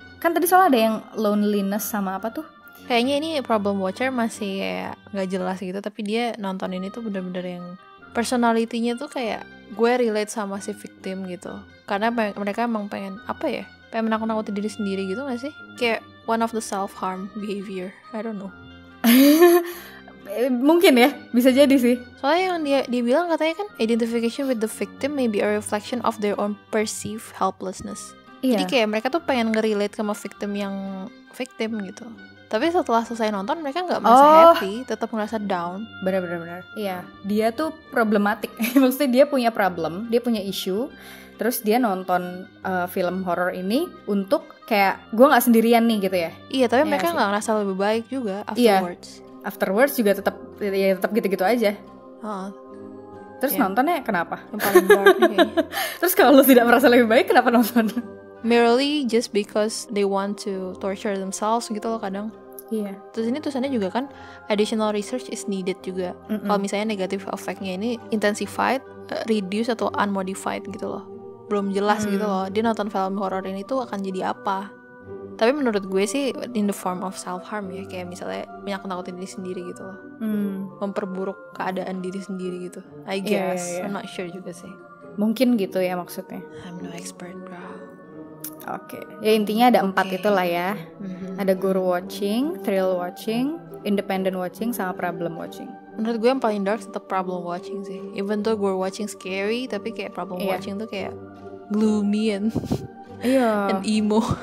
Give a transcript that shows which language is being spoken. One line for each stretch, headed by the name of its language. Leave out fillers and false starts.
Indonesian: Kan tadi soalnya ada yang loneliness sama apa tuh? Kayaknya ini problem watcher masih kayak gak jelas gitu. Tapi dia nonton ini tuh bener-bener yang personality-nya tuh kayak gue relate sama si victim gitu. Karena mereka emang pengen apa ya? Pengen menakut-nakuti diri sendiri gitu gak sih? Kayak
English: one of the self-harm behavior. I don't know.
Indonesian: Mungkin ya, bisa jadi sih. Soalnya yang dia bilang katanya kan
English: identification with the victim may be a reflection of their own perceived helplessness.
Indonesian: Iya. Jadi kayak mereka tuh pengen nge-relate sama victim yang victim gitu. Tapi setelah selesai nonton mereka nggak merasa happy, tetap merasa down. Benar. Iya, dia tuh problematik. Maksudnya dia punya problem, dia punya issue. Terus dia nonton film horor ini untuk kayak gue nggak sendirian nih gitu ya. Iya, tapi mereka nggak ngerasa lebih baik juga
English: afterwards.
Indonesian: Iya.
English: Afterwards
Indonesian: juga tetap gitu-gitu aja. Terus nontonnya kenapa? Yang paling dark kayaknya. Terus kalau lu tidak merasa lebih baik, kenapa nonton?
English: Merely just because they want to torture themselves
Indonesian: gitu loh kadang. Iya. Terus ini tulisannya juga kan
English: additional research is needed
Indonesian: juga. Kalau misalnya negative effect-nya ini
English: intensified, reduced
Indonesian: atau unmodified gitu loh. Belum jelas gitu loh. Dia nonton film horor ini tuh akan jadi apa. Tapi menurut gue sih
English: in the form of self-harm
Indonesian: ya. Kayak misalnya menakut-nakutin diri sendiri gitu loh. Memperburuk keadaan diri sendiri gitu.
English: I guess. Yeah. I'm not sure
Indonesian: juga sih. Mungkin gitu ya maksudnya.
English: I'm no expert bro. Oke.
Indonesian: Ya intinya ada 4 itulah ya. Ada guru watching, thrill watching, independent watching, sama problem watching. Menurut gue yang paling dark tetap problem watching sih.
English: Even though guru watching scary,
Indonesian: tapi kayak
English: problem watching
Indonesian: tuh kayak
English: gloomy and and emo